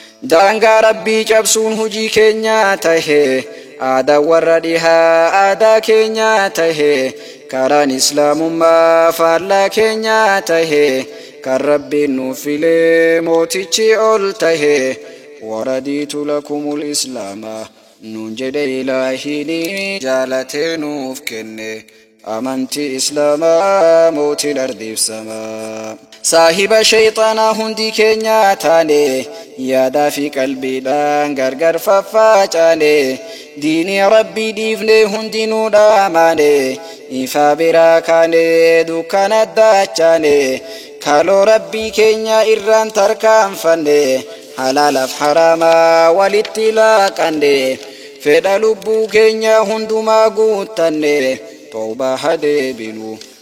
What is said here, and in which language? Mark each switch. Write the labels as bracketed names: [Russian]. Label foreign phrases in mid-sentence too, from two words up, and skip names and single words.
[Oromo] Daangaa Rabbii cabsuun hujii keenya tahe, aadaa warra dhihaa aadaa keenya tahe, karaan Islaamummaa faallaa keenya tahe, kan Rabbiin nuuf filee mootichi ol tahe. [Arabic] ورضيت لكم الإسلام، [Oromo] nuun jedhe Ilaahiin jaalatee nuuf kenne. Amantii Islaamaa mootiin ardiif samaa. Saahiba shayxaanaa hundi keenya taane, yaadaa fi qalbiidhaan gargar faffacaane, diinii Rabbii dhiifnee hundinuu dhaamaane, ifa biraa kaane dukkana daachaane, kaloo Rabbii keenya irraan tarkaanfanne, halaalaaf haraamaa walitti laaqanne, fedha lubbuu keenya hundumaa guuttanne, tawbaa haa deebinu.